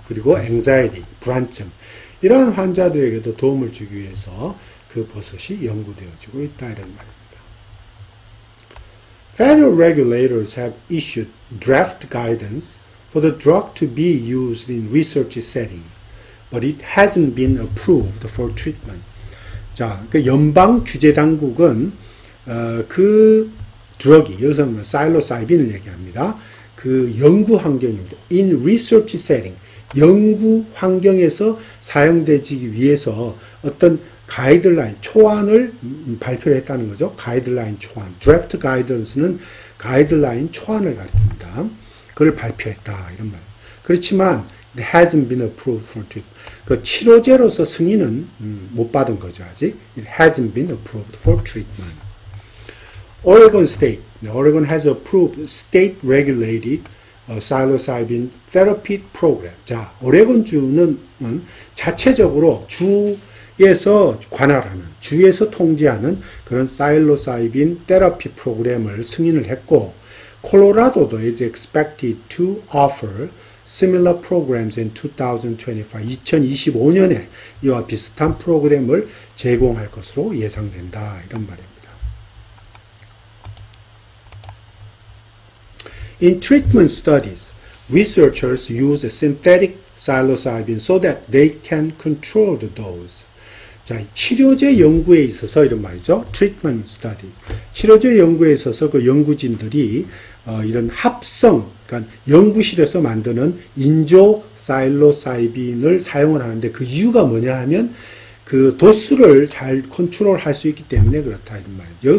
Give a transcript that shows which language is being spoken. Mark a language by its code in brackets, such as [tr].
[ko] 그리고 anxiety, 불안증. 이러한 환자들에게도 도움을 주기 위해서 그 버섯이 연구되어지고 있다 이런 말입니다. [en] Federal regulators have issued draft guidance for the drug to be used in research setting, but it hasn't been approved for treatment. [ko] 자, 그 연방 규제 당국은 그 드럭이, 여기서는 사일로사이빈을 얘기합니다. 그 연구 환경입니다. [en] In research setting, [ko] 연구 환경에서 사용되기 위해서 어떤 가이드라인, 초안을 발표를 했다는 거죠. 가이드라인 초안. 드래프트 가이던스는 가이드라인 초안을 가리킵니다. 그걸 발표했다 이런 말. 그렇지만 [en] it hasn't been approved for treatment. [ko] 그 치료제로서 승인은 못 받은 거죠. 아직. [en] It hasn't been approved for treatment. Oregon State. Oregon has approved state-regulated psilocybin therapy program. [ko] 자, 오레곤주는 자체적으로 주에서 관할하는, 주에서 통제하는 그런 사일로사이빈 테라피 프로그램을 승인을 했고, 콜로라도도 [en] is expected to offer similar programs in 2025. [ko] 2025년에 이와 비슷한 프로그램을 제공할 것으로 예상된다. 이런 말입니다. [en] In treatment studies, researchers use synthetic psilocybin so that they can control the dose. [ko] 자, 치료제 연구에 있어서 이런 말이죠. [en] Treatment study. [ko] 치료제 연구에 있어서 그 연구진들이 이런 합성, 그러니까 연구실에서 만드는 인조 사일로사이빈을 사용을 하는데 그 이유가 뭐냐 하면 그 도수를 잘 컨트롤할 수 있기 때문에 그렇다 이런 말이죠.